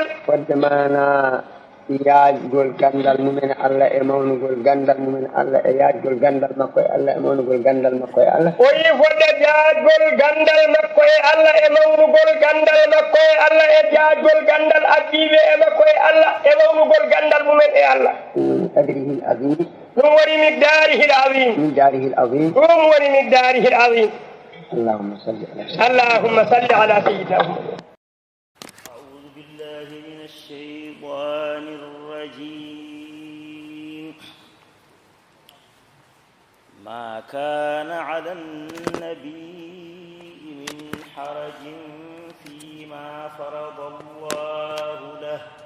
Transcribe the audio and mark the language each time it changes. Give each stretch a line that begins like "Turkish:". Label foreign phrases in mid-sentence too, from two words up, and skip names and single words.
Fula: fodde mana yaajgol gandal mumen Allah e mawnugol gandal mumen Allah e yaajgol gandal makko e Allah e mawnugol gandal makko e Allah o wi fodde yaajgol gandal makko e Allah e mawnugol gandal makko e Allah e yaajgol gandal addiɓe e makko e Allah e mawnugol gandal mumen e Allah
Arabic: قدره العظيم
Fula: ɗum woni
Arabic: مقداره العظيم اللهم صل على سيدنا محمد أعوذ بالله من الشيطان الرجيم ما كان على النبي من حرج فيما فرض الله له